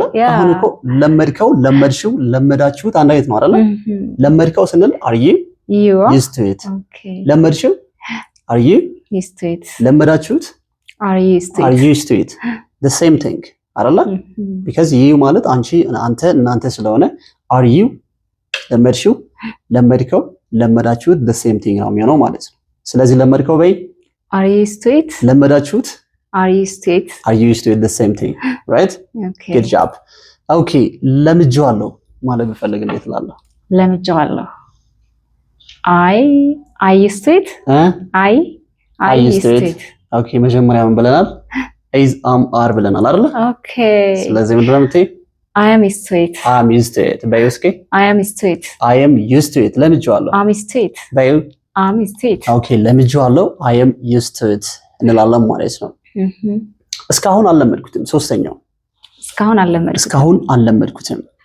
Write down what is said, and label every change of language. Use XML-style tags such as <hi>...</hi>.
<am>አሁን እኮ ለመድከው ለመድሽው ለመዳችሁት አንድ አይነት ነው አይደለ? ለመድከው ስንል</am> <en>are you used to it?</en> <am>ለመድሽው</am> <en>are you used to it?</en> <am>ለመዳችሁት</am> <en>are you used to it? the same thing</en> <am>አይደለ?</am> <en>because you</en> <am>ማለት አንቺ አንተ እናንተ ስለሆነ</am> <en>are you</en> <am>ለመድሽው ለመድከው ለመዳችሁት</am> <en>the same thing</en> <am>ነው የሚሆነው ማለት ነው። ስለዚህ ለመድከው በይ</am> <en>are you used to it?</en> <am>ለመዳችሁት</am> <en>are you used to it? the same thing right? okay, good job.</en> <am>okay ለምጄዋለሁ ማለት ብፈልግ እንዴት እላለሁ? ለምጄዋለሁ</am> <en>I used to it? I used to it.</en> <am>okay መጀመሪያ ምን ብለናል?</am> <en>is are</en> <am>ብለናል አይደል?</am> <en>okay</en> <am>ስለዚህ ምንድን ነው የምትይ?</am> <en>I am used to it.</en> <am>በይ እስኪ</am> <en>I am used to it.</en> <am>ለምጄዋለሁ</am> <en>I'm used to it.</en> <am>በይ</am> <en>I'm used to it.</en> <am>okay ለምጄዋለሁ</am> <en>I am used to it</en> <am>እንላለን ማለት ነው። እስካሁን አልለመድኩትም። ሶስተኛው እስካሁን አልለመድኩትም።</am>